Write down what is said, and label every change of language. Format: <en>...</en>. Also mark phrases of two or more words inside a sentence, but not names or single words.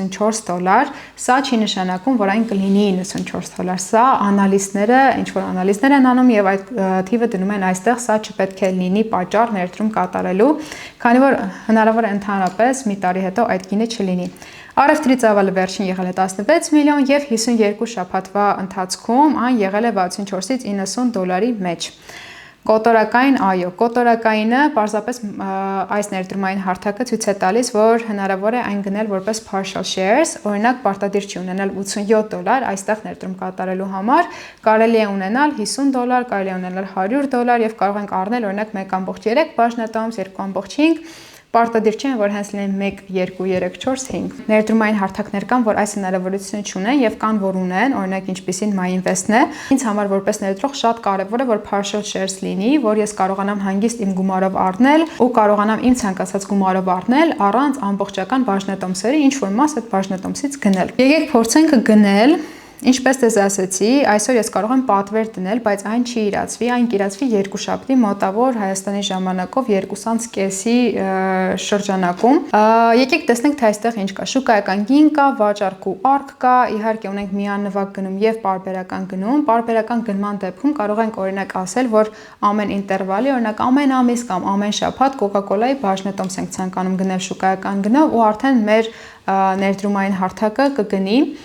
<hy>$94, սա չի նշանակում, որ այն կլինի $94, սա անալիստները, ինչ որ անալիզներ են անում եւ այդ թիվը դնում են այստեղ, սա չպետք է լինի պատճառ ներդրում կատարելու, քանի որ հնարավոր է ընդհանրապես մի տարի հետո այդ գինը չլինի։ Առևտրի ծավալը վերջին եղել է 16 միլիոն եւ 52 շաբաթվա ընթացքում այն եղել է $64-ից $90 մեջ։ Կոտորակային, այո, կոտորակայինը պարզապես այս ներդրումային հարթակը ցույց է տալիս, որ հնարավոր է այն գնել որպես</hy> <en>partial shares,</en> <hy>օրինակ պարտադիր չի ունենալ $87 այստեղ ներդրում կատարելու համար, կարելի է ունենալ $50, կարելի է ունենալ $100 եւ կարող ենք առնել օրինակ 1.3 բաժնետոմս, 2.5 Պարտադիր չէ, որ հենց լինեն 1, 2, 3, 4, 5։ Ներդրումային հարթակներ կան, որ այս հնարավորությունը չունեն եւ կան, որ ունեն, օրինակ ինչպիսին MyInvest-ն է։ Ինձ համար որպես ներդրող շատ կարեւոր է, որ</hy> <en>partial shares</en> <hy>լինի, որ ես կարողանամ հանգիստ իմ գումարով առնել ու կարողանամ իմ ցանկացած գումարով առնել առանց ամբողջական բաժնետոմսերի ինչ որ մաս այդ բաժնետոմսից գնել։ Եկեք փորձենք գնել Ինչպես դες ասացի, այսօր ես կարող եմ պատվեր դնել, բայց այն չի իրացվի, այն կիրացվի երկուշաբթի մոտավոր Հայաստանի ժամանակով 2:30-ի շրջանակում։ Եկեք տեսնենք, թե այստեղ ինչ կա։ Շուկայական գին կա, վաճառք ու արկ կա, իհարկե ունենք միանվագ գնում եւ պարբերական գնում։ Պարբերական գնման դեպքում կարող ենք օրինակ ասել, որ ամեն ինտերվալի, օրինակ ամեն ամիս կամ ամեն շաբաթ Coca-Cola-ի բաժնետոմս ենք ցանկանում գնել շուկայական գնով ու արդեն մեր ներդրումային հարթակը կգնի</hy>